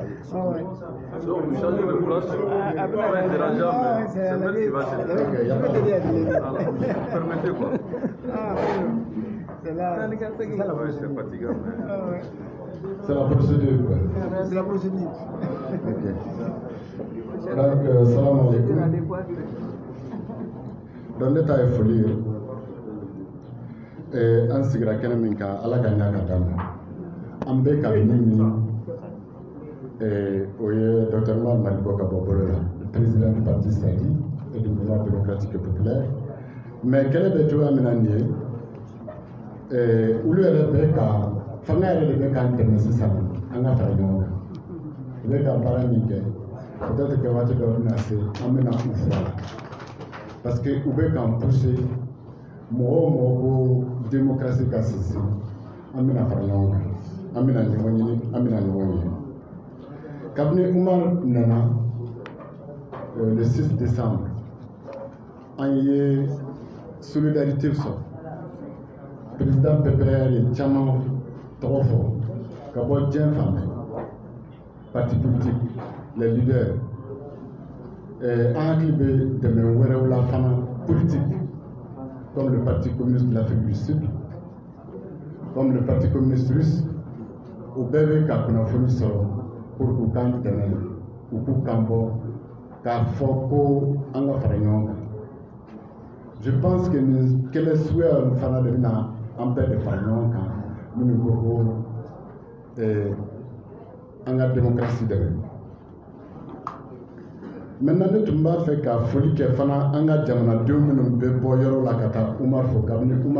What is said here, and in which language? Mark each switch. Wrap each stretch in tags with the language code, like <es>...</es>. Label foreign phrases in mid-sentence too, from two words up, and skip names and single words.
<fr>Donc, vous changez de place. Pas dérangeant, mais c'est vrai qu'il va se permettez quoi. C'est là. C'est fatigant. C'est la procédure. C'est la procédure. Ok. Donc,</fr> <ar>salam alaikum.</ar> <fr>Dans l'état de folie,</fr> <bm>an sigira kɛnɛ min kan ala ka ɲa ka d'an ma an bɛ ka min ɲini o ye Dr Umar Maliko ka bɔ bolo la</bm> <fr>président du parti SADI et du mouvement démocratique et populaire</fr> <bm>mais kɛlɛ bɛ cogoya min na nin ye olu yɛrɛ bɛ ka fanga yɛrɛ de bɛ k'an dɛmɛ sisan an ka fara ɲɔgɔn kan u bɛ ka baara min kɛ</bm> <fr>peut-être que</fr> <bm>waati dɔ bɛna se an bɛna u fura la</bm> <fr>parce que</fr> <bm>u bɛ k'an pousser mɔgɔ o mɔgɔ ko démocratie ka sinsin an bɛna fara ɲɔgɔn kan an bɛna ɲɔgɔn ɲini an bɛna ɲɔgɔn ye kabini Umar nana</bm> <fr>le 6 décembre</fr> <bm>an ye solidarité sɔrɔ président PPR ye caman tɔgɔ fɔ ka bɔ diɲɛ fan bɛɛ</bm> <fr>parti politique les leaders</fr> <bm>an hakili bɛ dɛmɛ wɛrɛw la fana</bm> <fr>politique comme le Parti communiste de l'Afrique du Sud, comme le Parti communiste russe, au bébé qui a</fr> <bm>kunnafoni sɔrɔ pour k'u kan dɛmɛ u k'u kan bɔ k'a fɔ ko an ka fara ɲɔgɔn kan.</bm> <fr>Je pense que</fr> <bm>kɛlɛ suguya fana de bɛna an bɛɛ de fara ɲɔgɔn kan minnu ko ko an ka démocratie dɛmɛ. Maintenant ne tun b'a fɛ ka foli kɛ fana an ka jamanadenw minnu bɛ bɔ yɔrɔ la ka taa Umar fɔ kabini Umar</bm>